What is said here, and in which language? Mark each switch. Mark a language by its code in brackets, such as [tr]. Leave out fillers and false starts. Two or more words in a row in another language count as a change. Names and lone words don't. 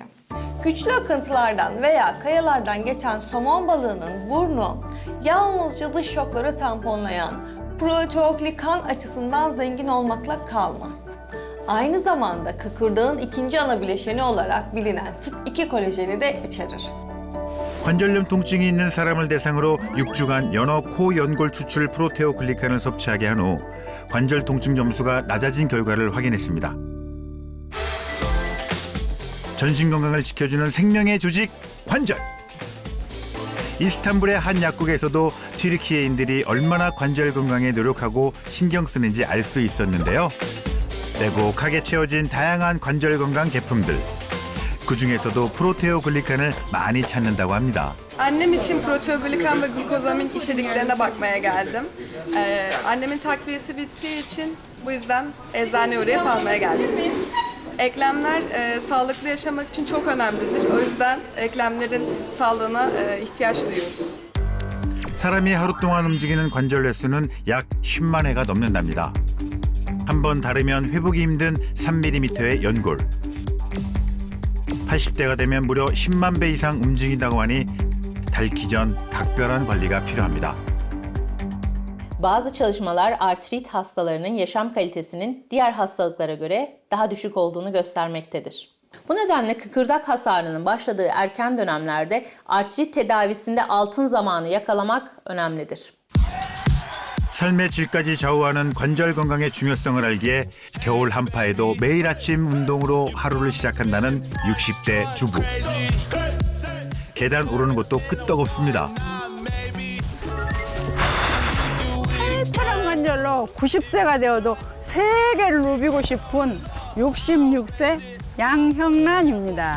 [tr] Güçlü akıntılardan veya kayalardan geçen somon balığının burnu yalnızca dış şokları tamponlayan proteoglikan açısından zengin olmakla kalmaz. Aynı zamanda kıkırdağın ikinci ana bileşeni olarak bilinen tip 2 kolajeni de içerir. [ko] 관절염 통증이 있는 사람을 대상으로 6주간 연어 코 연골 추출 프로테오글리칸을 섭취하게 한 후 관절 통증 점수가 낮아진 결과를 확인했습니다. 전신 건강을 지켜주는 생명의 조직 관절. 이스탄불의 한 약국에서도 튀르키예인들이 얼마나 관절 건강에 노력하고 신경 쓰는지 알 수 있었는데요. 빼곡하게 채워진 다양한 관절 건강 제품들. 그중에서도 프로테오글리칸을 많이 찾는다고 합니다. [tr] Annem için proteoglikan ve glukozamin içeriklerine bakmaya geldim. Annemin takviyesi bittiği için bu yüzden eczaneye uğrayıp almaya geldim. Eklemler sağlıklı yaşamak için çok önemlidir. O yüzden eklemlerin sağlığına ihtiyaç duyuyoruz. [ko] 사람이 하루 동안 움직이는 관절 횟수는 약 10만 회가 넘는답니다. 한 번 다르면 회복이 힘든 3mm의 연골. 80대가 되면 무려 10만 배 이상 움직인다고 하니 닳기 전 각별한 관리가 필요합니다. [tr] Bazı çalışmalar artrit hastalarının yaşam kalitesinin diğer hastalıklara göre daha düşük olduğunu göstermektedir. Bu nedenle kıkırdak hasarının başladığı erken dönemlerde artrit tedavisinde altın zamanı yakalamak önemlidir. [ko] 삶의 질까지 좌우하는 관절 건강의 중요성을 알기에 겨울 한파에도 매일 아침 운동으로 하루를 시작한다는 60대 주부. 계단 오르는 것도 끄떡없습니다. 팔팔한 관절로 90세가 되어도 세계를 누비고 싶은 66세 양형란입니다.